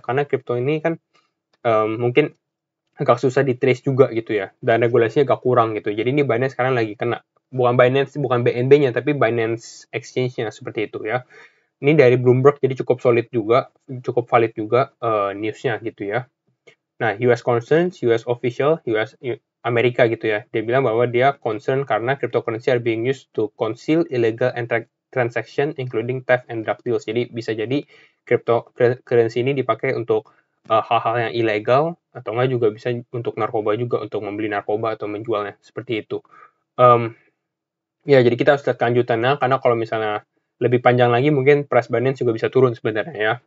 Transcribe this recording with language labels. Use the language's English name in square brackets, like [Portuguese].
[Indonesian] Karena crypto ini kan mungkin agak susah di trace juga gitu ya. Dan regulasinya agak kurang gitu. Jadi ini Binance sekarang lagi kena. Bukan Binance, bukan BNB-nya, tapi Binance Exchange-nya seperti itu ya. Ini dari Bloomberg, jadi cukup solid juga, cukup valid juga news-nya gitu ya. Nah, US concerns, US official, Amerika gitu ya. Dia bilang bahwa dia concern karena [English] cryptocurrency are being used to conceal illegal transaction including theft and drug deals. [Indonesian] Jadi bisa jadi cryptocurrency ini dipakai untuk hal-hal yang ilegal, atau enggak juga bisa untuk narkoba juga, untuk membeli narkoba atau menjualnya, seperti itu. Ya, jadi kita harus lihat kelanjutannya, karena kalau misalnya lebih panjang lagi mungkin price Binance juga bisa turun sebenarnya ya.